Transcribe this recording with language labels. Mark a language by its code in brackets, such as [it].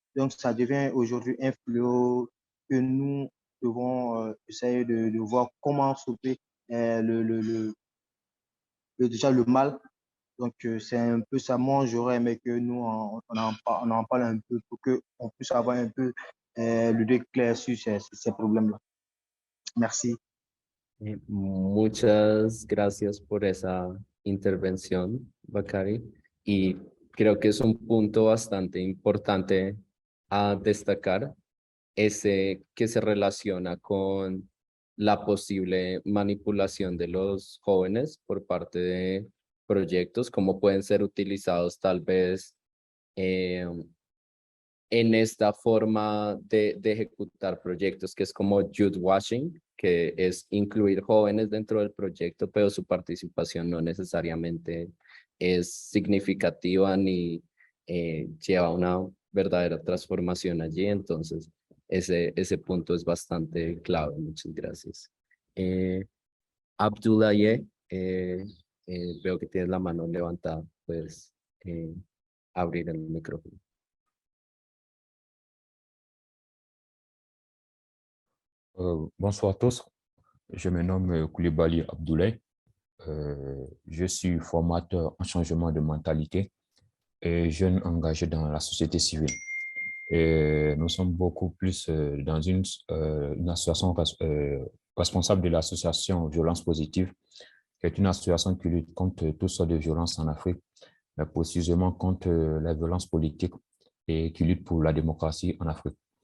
[fr] Donc, ça devient aujourd'hui un fléau que nous devons essayer de voir comment stopper déjà le mal. Donc, c'est un peu ça. Moi, j'aurais aimé que nous, on en parle un peu pour qu'on puisse avoir un peu le déclair sur ces problèmes-là. Merci. [es] Muchas gracias por esa intervención, Bakari. Y creo que es un punto bastante importante a destacar, ese que se relaciona con la posible manipulación de los jóvenes por parte de proyectos, cómo pueden ser utilizados tal vez eh, en esta forma de ejecutar proyectos, que es como youth washing, que es incluir jóvenes dentro del proyecto, pero su participación no necesariamente es significativa ni lleva una verdadera transformación allí. Entonces, ese punto es bastante clave. Muchas gracias. Abdoulaye, veo que tienes la mano levantada. Puedes abrir el micrófono. [fr] Bonsoir à tous, je me nomme Koulibaly Abdoulaye. Je suis formateur en changement de mentalité et jeune engagé dans la société civile. Et nous sommes beaucoup plus dans une association responsable de l'association Violence Positive, qui est une association qui lutte contre toutes sortes de violences en Afrique, mais précisément contre la violence politique et qui lutte pour la démocratie en Afrique.